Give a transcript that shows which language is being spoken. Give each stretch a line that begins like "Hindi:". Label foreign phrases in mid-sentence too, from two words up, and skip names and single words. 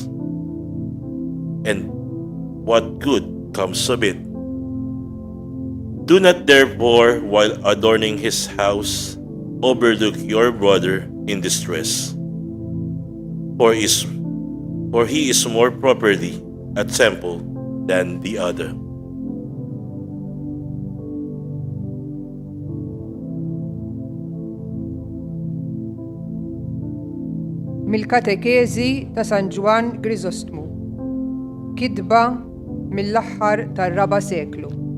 English: And what good comes of it? Do not therefore, while adorning his house, overlook your brother in distress, for he is more properly a temple than the other.
Maltese: Mill-katekezi ta' San Ġwan Grisostmu, kitba mill-aħħar tar-4 seklu.